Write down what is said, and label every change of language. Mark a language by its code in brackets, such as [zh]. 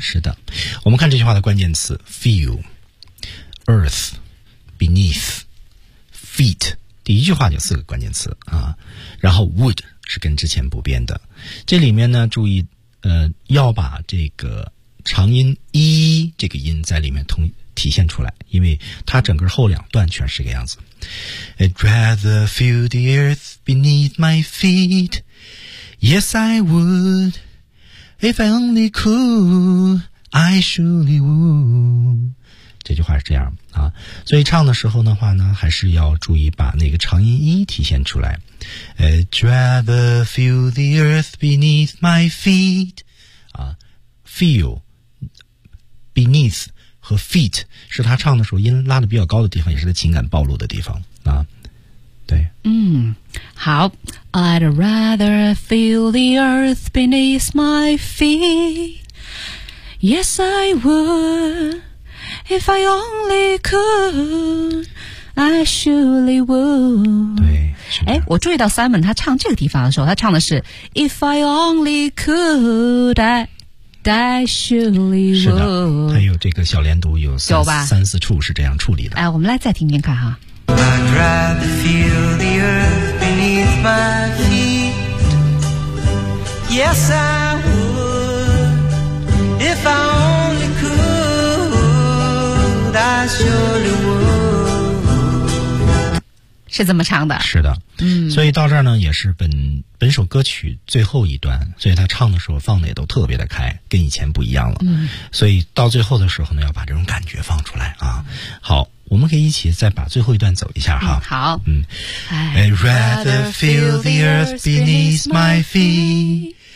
[zh] 是的，我们看这句话的关键词 [en] feel earth beneath feet， [zh] 第一句话就四个关键词啊。然后 would 是跟之前不变的，这里面呢注意要把这个长音一这个音在里面通体现出来，因为它整个后两段全是个样子。 [en] I'd rather feel the earth beneath my feet. Yes, I would. If I only could, I surely would. [zh] 这句话是这样啊，所以唱的时候的话呢，还是要注意把那个长音一体现出来。 [en] I'd rather feel the earth beneath my feet. 啊 ，feel beneath。 [zh] 和 feet 是他唱的时候音拉的比较高的地方，也是他情感暴露的地方啊。对，嗯，好。 [en] I'd rather feel the earth beneath my feet. Yes, I would. If I only could, I surely would. [zh] 对，哎，我注意到 Simon 他唱这个地方的时候，他唱的是 [en] If I only could, I surely would. [zh] 是的，还有这个小连读有 三四处是这样处理的。哎，我们来再听听看哈。 [en] I'd rather feel the earth beneath beneath my feet. Yes, I would. If I only could, I surely would. [zh] 是这么唱的。是的。嗯。所以到这儿呢，也是本首歌曲最后一段，所以他唱的时候放的也都特别的开，跟以前不一样了。嗯。所以到最后的时候呢，要把这种感觉放出来啊。好。我们可以一起再把最后一段走一下哈。嗯、好。嗯。 [en] I'd rather feel the earth beneath my feet.